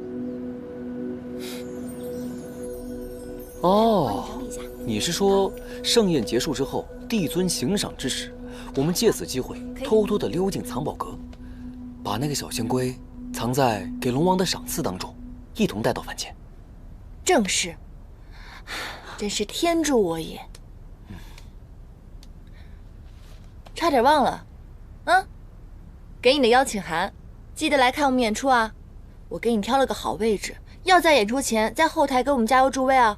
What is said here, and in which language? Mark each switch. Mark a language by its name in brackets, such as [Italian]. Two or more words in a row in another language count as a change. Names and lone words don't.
[Chinese] 哦，你是說盛宴結束之後，帝尊行賞之時，我們借此機會偷偷地溜進藏寶閣，把那個小仙龜藏在給龍王的賞賜當中，一同帶到凡間。正是，真是天助我也。差點忘了，給你的邀請函，記得來看我們演出啊！我給你挑了個好位置，要在演出前在後台給我們加油助威啊！